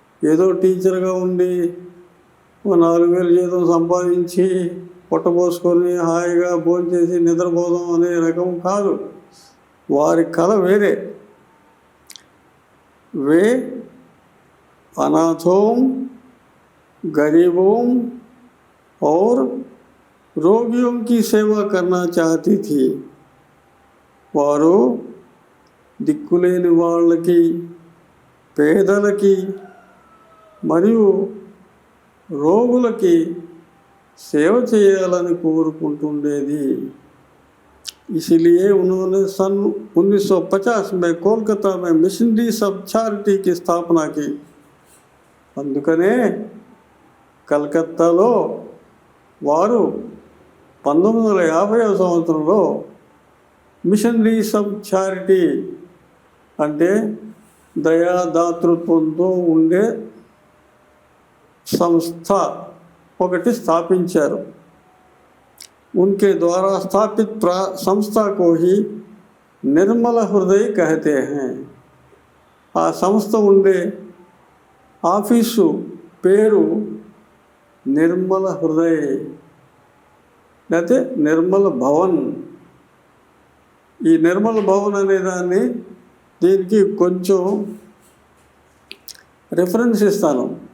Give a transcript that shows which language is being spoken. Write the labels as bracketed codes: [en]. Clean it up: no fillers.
[te] ఏదో టీచర్గా ఉండి 4000 జీతం సంపాదించి పొట్టపోసుకొని హాయిగా భోంచేసి నిద్రపోదాం అనే రకం కాదు, వారి కళ వేరే। [hi] वे अनाथों, गरीबों और रोगियों की सेवा करना चाहती थी। [te] వారు దిక్కులేని వాళ్ళకి, పేదలకి మరియు రోగులకి సేవ చేయాలని కోరుకుంటుండేది। [hi] इसलिए उन्होंने सन 1950 में कोलकाता में मिशनरीज ऑफ चैरिटी की स्थापना की। [te] అందుకనే కలకత్తాలో వారు 1950వ సంవత్సరంలో మిషనరీస్ ఆఫ్ చారిటీ అంటే దయాదాతృత్వంతో ఉండే సంస్థ ఒకటి స్థాపించారు। [hi] उनके द्वारा स्थापित संस्था को ही निर्मल हृदय कहते हैं। [te] आ संस्था ఉండే ఆఫీసు పేరు నిర్మల హృదయ్ లేకపోతే నిర్మల భవన్। ఈ నిర్మల భవన్ అనే దాన్ని దీనికి కొంచెం రిఫరెన్స్ ఇస్తాను।